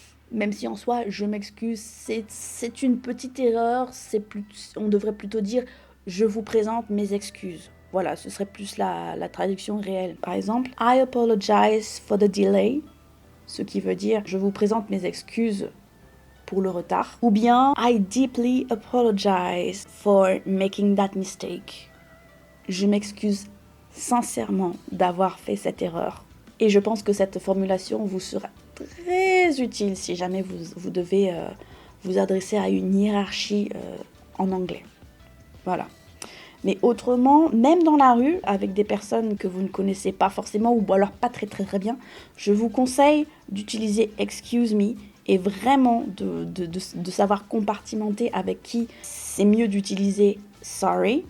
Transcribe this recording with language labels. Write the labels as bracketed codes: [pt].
[fr] Même si en soi, je m'excuse, c'est une petite erreur, on devrait plutôt dire « je vous présente mes excuses ». Voilà, ce serait plus la traduction réelle. Par exemple, [en] I apologize for the delay, [fr] ce qui veut dire je vous présente mes excuses pour le retard. Ou bien [en] I deeply apologize for making that mistake. [fr] Je m'excuse sincèrement d'avoir fait cette erreur. Et je pense que cette formulation vous sera très utile si jamais vous devez vous adresser à une hiérarchie en anglais. Voilà. Mais autrement, même dans la rue, avec des personnes que vous ne connaissez pas forcément ou alors pas très bien, je vous conseille d'utiliser « [en] excuse me [fr] » et vraiment de savoir compartimenter avec qui c'est mieux d'utiliser « sorry ».